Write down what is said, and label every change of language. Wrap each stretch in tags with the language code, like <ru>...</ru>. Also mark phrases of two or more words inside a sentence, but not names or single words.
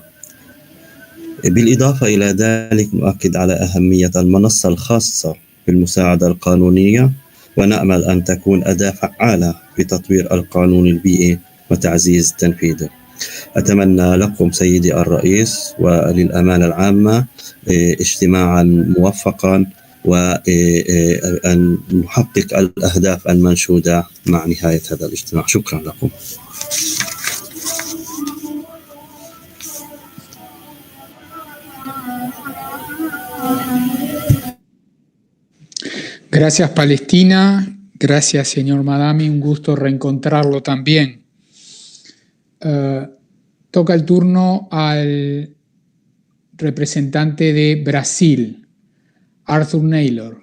<ar>بالإضافة إلى ذلك نؤكد على أهمية المنصة الخاصة بالمساعدة القانونية، ونأمل أن تكون أداة فعالة في تطوير القانون البيئي وتعزيز تنفيذه. أتمنى لكم سيدي الرئيس وللأمانة العامة اجتماعا موفقا، وأن نحقق الأهداف المنشودة مع نهاية هذا الاجتماع. شكرا لكم.</ar> <es>Gracias, Palestina. Gracias, señor Madami. Un gusto reencontrarlo también. Toca el turno al representante de Brasil, Arthur Naylor.</es>